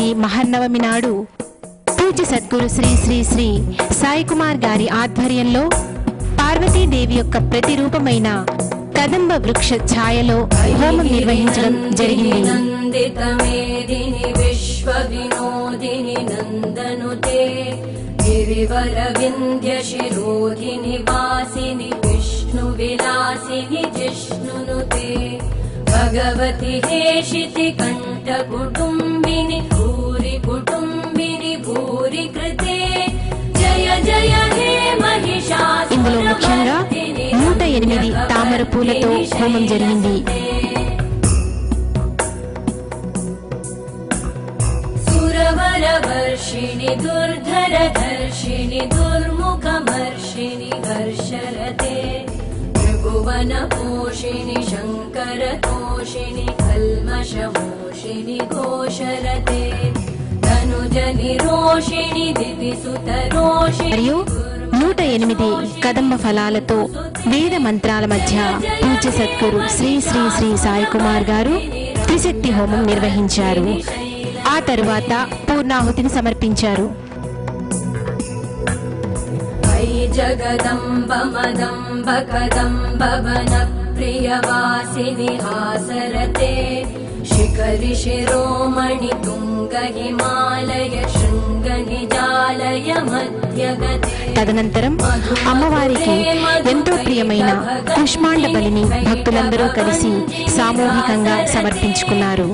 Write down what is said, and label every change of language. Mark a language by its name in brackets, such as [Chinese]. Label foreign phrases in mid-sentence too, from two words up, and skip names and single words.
[Telugu] మహర్నవమి నాడు పూజ్య సద్గురు శ్రీ శ్రీ శ్రీ సాయి కుమార్ గారి ఆధ్వర్యంలో పార్వతీదేవి యొక్క ప్రతిరూపమైన కదంబ వృక్ష ఛాయలో హోమం నిర్వహించడం జరిగింది. [Sanskrit] विलासिनि जिष्णुनुते भगवति हेशिति कंठ कुटुंबिनि भूरि कुटुंबिनि भूरि कृते जय जय हे महिषासुर। [Telugu] ఇందులో ముఖ్యంగా 108 తామర పూలతో హోమం జరిగింది. [Sanskrit] सुरवरवर्षिणि दुर्धरधर्षिणि दुर्मुखमर्षिणि हर्षरते त्रिभुवनपोषिणि शङ्करतोषिणि कल्मषमोषिणि घोषरते तनुजनिरोषिणि दिविसुतरोषिणि [Telugu] మరియు 108 కదంబ ఫలాలతో వేద మంత్రాల మధ్య పూజ్య సద్గురు శ్రీ శ్రీ శ్రీ సాయి కుమార్ గారు త్రిశక్తి హోమం నిర్వహించారు. ఆ తరువాత పూర్ణాహుతిని సమర్పించారు. [Sanskrit] जगदम्ब मदम्ब कदम्ब वन प्रियवासिनि हासरते शिखरि शिरोमणि तुंग हिमालय शृंग निजालय मध्यगते। [Telugu] తదనంతరం అమ్మవారికి ఎంతో ప్రియమైన కుష్మాండ బలిని భక్తులందరూ కలిసి సామూహికంగా సమర్పించుకున్నారు.